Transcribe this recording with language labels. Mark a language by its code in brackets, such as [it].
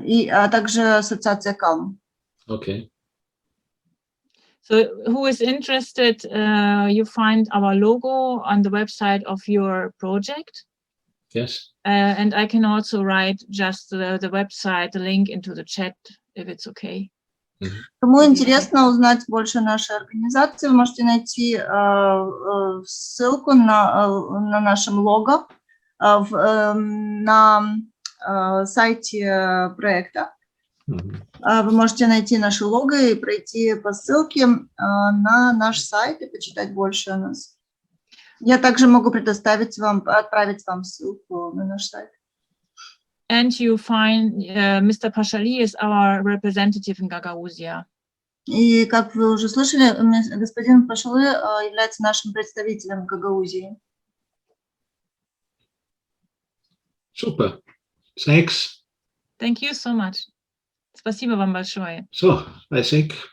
[ru] А также ассоциация Calm. [en] Okay. So who is interested, you find our logo on the website of your project. Yes. And I can also write just the website, the link into the chat, if it's okay. [ru] Кому интересно узнать больше о нашей организации, вы можете найти ссылку на нашем лого на сайте проекта. Вы можете найти наше лого и пройти по ссылке на наш сайт и почитать больше о нас. Я также могу отправить вам ссылку на наш сайт. [en] And you find Mr. Pashali is our representative in Gagauzia. [ru] И как вы уже слышали, господин Пашалы является нашим представителем в Гагаузии. [en] Super. Thanks. Thank you so much. [ru] Спасибо вам большое. [en] So, I think.